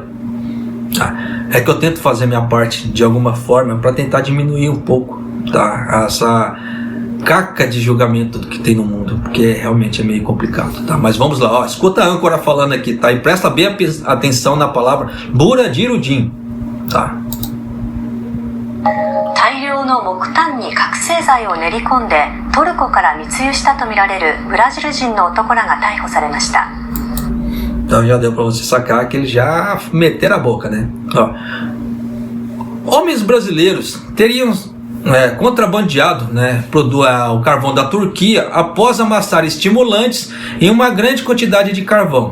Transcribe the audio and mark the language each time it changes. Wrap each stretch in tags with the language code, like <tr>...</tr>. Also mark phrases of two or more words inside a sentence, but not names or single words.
<pt>É que eu tento fazer minha parte de alguma forma para tentar diminuir um pouco, tá, essa caca de julgamento que tem no mundo, porque realmente é meio complicado, tá? Mas vamos lá, ó, escuta a âncora falando aqui, tá? E presta bem atenção na palavra Buradirudim, tá?</pt> <ja>大量の木炭に覚醒剤を練り込んでトルコから密輸したとみられるブラジル人の男らが逮捕されました。</ja> <pt>Então já deu para você sacar que eles já meteram a boca, né? Ó, homens brasileiros teriam contrabandeado, né, o carvão da Turquia após amassar estimulantes em uma grande quantidade de carvão.</pt>